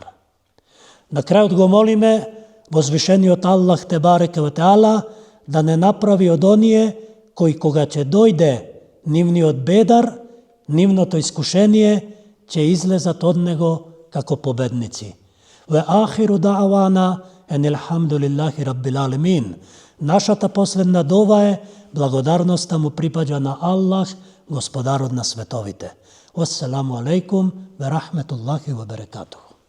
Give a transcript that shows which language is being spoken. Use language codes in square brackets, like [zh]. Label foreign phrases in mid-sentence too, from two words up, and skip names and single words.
[mk] На крајот го молиме возвишениот Аллах [ar] تبارك وتعالى [mk] да не направи од оние кои кога ќе дојде нивниот Бедар, нивното искушение, ќе излезат од него како победници. [ar] وآخر دعوانا أن الحمد لله رب العالمين. [mk] Нашата последна дова е благодарноста му припаѓа на Аллах, господарот на световите. [ar] والسلام عليكم ورحمة الله وبركاته.